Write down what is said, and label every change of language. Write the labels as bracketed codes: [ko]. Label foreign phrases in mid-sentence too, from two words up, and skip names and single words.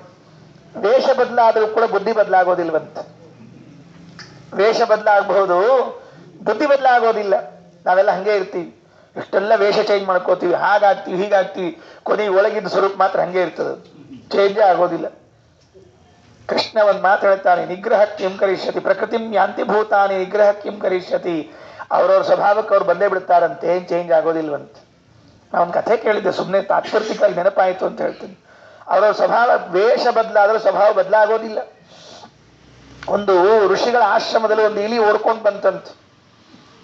[kn] ವೇಷ ಬದಲಾದ್ರೂ ಕೂಡ ಬುದ್ಧಿ ಬದಲಾಗೋದಿಲ್ವಂತ. ವೇಷ ಬದಲಾಗಬಹುದು, ಬುದ್ಧಿ ಬದಲಾಗೋದಿಲ್ಲ. ನಾವೆಲ್ಲ ಹಂಗೆ ಇರ್ತೀವಿ, ಇಷ್ಟೆಲ್ಲ ವೇಷ ಚೇಂಜ್ ಮಾಡ್ಕೋತೀವಿ, ಹಾಗಾಗ್ತೀವಿ ಹೀಗಾಗ್ತೀವಿ, ಕೊನೆಗೆ ಒಳಗಿದ್ದ ಸ್ವರೂಪ ಮಾತ್ರ ಹಂಗೆ ಇರ್ತದೆ, ಚೇಂಜೇ ಆಗೋದಿಲ್ಲ. ಕೃಷ್ಣ ಒಂದು ಮಾತು ಹೇಳ್ತಾನೆ, [sa] ನಿಗ್ರಹ ಕಿಂ ಕರಿಷ್ಯತಿ ಪ್ರಕೃತಿಂ ಯಾಂತಿ ಭೂತಾನಿ ನಿಗ್ರಹ ಕಿಂ ಕರಿಷ್ಯತಿ. [kn] ಅವ್ರವ್ರ ಸ್ವಭಾವಕ್ಕೆ ಅವ್ರು ಬಂದೇ ಬಿಡ್ತಾರಂತೆ, ಏನ್ ಚೇಂಜ್ ಆಗೋದಿಲ್ವಂತ. ನಾವೊಂದು ಕಥೆ ಕೇಳಿದ್ದೆ, ಸುಮ್ಮನೆ ತಾತ್ಪರ್ತಿಕಾಗಿ ನೆನಪಾಯಿತು ಅಂತ ಹೇಳ್ತೀನಿ. ಅವರ ಸ್ವಭಾವ ವೇಷ ಬದಲಾದ್ರೆ ಸ್ವಭಾವ ಬದಲಾಗೋದಿಲ್ಲ. ಒಂದು ಋಷಿಗಳ ಆಶ್ರಮದಲ್ಲಿ ಒಂದು ಇಲಿ ಓಡ್ಕೊಂಡು ಬಂತಂತ.